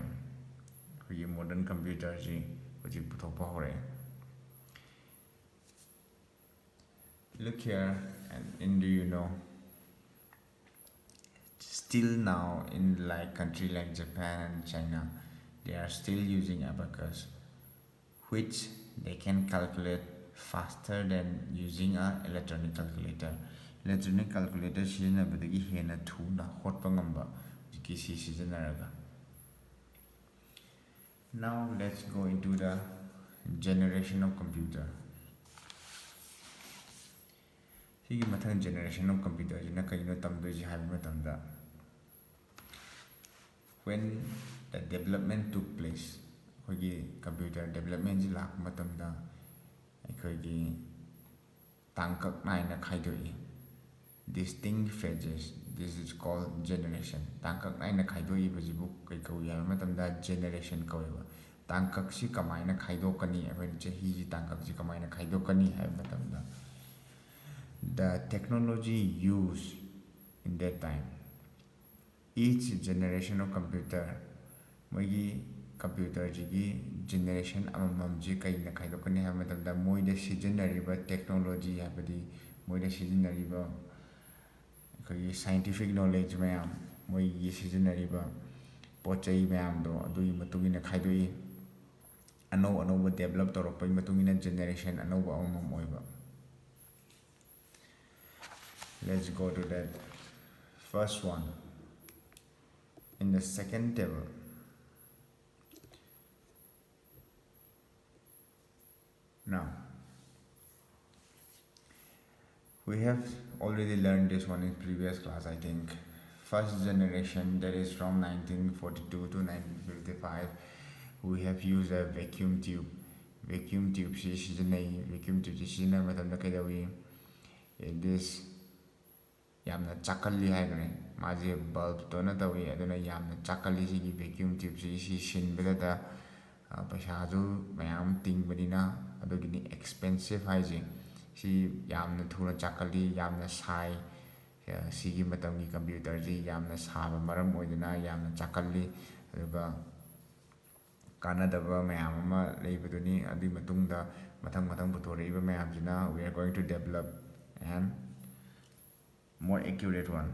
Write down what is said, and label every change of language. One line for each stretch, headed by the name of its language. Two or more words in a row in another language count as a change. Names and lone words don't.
English: Modern computer look here, and do you know, still now in like country like Japan and China, they are still using abacus, which they can calculate faster than using an electronic calculator. Electronic calculator
Manipuri: sizinabadagi hena thuna hotpa ngamba kisi sizinaraga.
English: Now let's go into the generation of computer.
Manipuri: Higi mathang
English: generation of computer
Manipuri: jina kaino tamdoji haiba matamda
English: when the development took place,
Manipuri: ꯑꯩꯈꯣꯏꯒꯤ ꯀꯝꯄ꯭ꯌꯨꯇꯔ ꯗꯦꯕꯂꯞꯃꯦꯟꯁꯤ ꯂꯥꯛꯄ ꯃꯇꯝꯗ ꯑꯩꯈꯣꯏꯒꯤ ꯇꯥꯡꯀꯛ ꯅꯥꯏꯅ ꯈꯥꯏꯗꯣꯛꯏ.
English: Distinct phases. This is called generation.
Manipuri: ꯇꯥꯡꯀꯛ ꯅꯥꯏꯅ ꯈꯥꯏꯗꯣꯛꯏꯕꯁꯤꯕꯨ ꯀꯩ ꯀꯧꯏ ꯍꯥꯏꯕ ꯃꯇꯝꯗ generation ꯀꯧꯋꯦꯕ. ꯇꯥꯡꯀꯛꯁꯤ ꯀꯃꯥꯏꯅ ꯈꯥꯏꯗꯣꯛꯀꯅꯤ, ꯑꯩꯈꯣꯏꯅ ꯆꯍꯤꯁꯤ ꯇꯥꯡꯀꯛꯁꯤ ꯀꯃꯥꯏꯅ ꯈꯥꯏꯗꯣꯛꯀꯅꯤ ꯍꯥꯏꯕ ꯃꯇꯝꯗ,
English: the technology used in that time, each generation of computer,
Manipuri: ꯃꯣꯏꯒꯤ ꯀꯝꯄ꯭ꯌꯨꯇꯔꯁꯤꯒꯤ ꯖꯦꯅꯦꯔꯦꯁꯟ ꯑꯃꯃꯝꯁꯤ ꯀꯩꯅ ꯈꯥꯏꯗꯣꯛꯀꯅꯤ ꯍꯥꯏꯕ ꯃꯇꯝꯗ ꯃꯣꯏꯗ ꯁꯤꯖꯤꯟꯅꯔꯤꯕ ꯇꯦꯛꯅꯣꯂꯣꯖꯤ ꯍꯥꯏꯕꯗꯤ ꯃꯣꯏꯗ ꯁꯤꯖꯤꯟꯅꯔꯤꯕ ꯑꯩꯈꯣꯏꯒꯤ
English: scientific knowledge
Manipuri: ꯃꯌꯥꯝ, ꯃꯣꯏꯒꯤ ꯁꯤꯖꯤꯟꯅꯔꯤꯕ ꯄꯣꯠ ꯆꯩ ꯃꯌꯥꯝꯗꯣ ꯑꯗꯨꯒꯤ ꯃꯇꯨꯡ ꯏꯟꯅ ꯈꯥꯏꯗꯣꯛꯏ. ꯑꯅꯧ ꯑꯅꯧꯕ ꯗꯦꯕꯂꯞ ꯇꯧꯔꯛꯄꯒꯤ ꯃꯇꯨꯡ ꯏꯟꯅ ꯖꯦꯅꯦꯔꯦꯁꯟ ꯑꯅꯧꯕ ꯑꯃꯃꯝ ꯑꯣꯏꯕ.
English: Let's go to that first one. In the second table, now we have already learned this one in previous class, I think. First generation, that is from 1942 to 1955, we have used a vacuum tube. Vacuum tube
Manipuri: si sizinay,
English: vacuum tube
Manipuri: si sizinay matamda kaidawi. This yamna chakalli haigre, maji bulb to na tawi aduna yamna chakalli sigi vacuum tube si shin bedada paisadu mayam ting badina adugini expensive haiji. Si yamna thuna chakalli, yamna sai sigi matamgi computer ji yamna saba maram oidana yamna chakalli aduga kanadaba mayam ama leibaduni adi matungda mathang puthoraiba mayamsina
English: we are going to develop and more accurate one.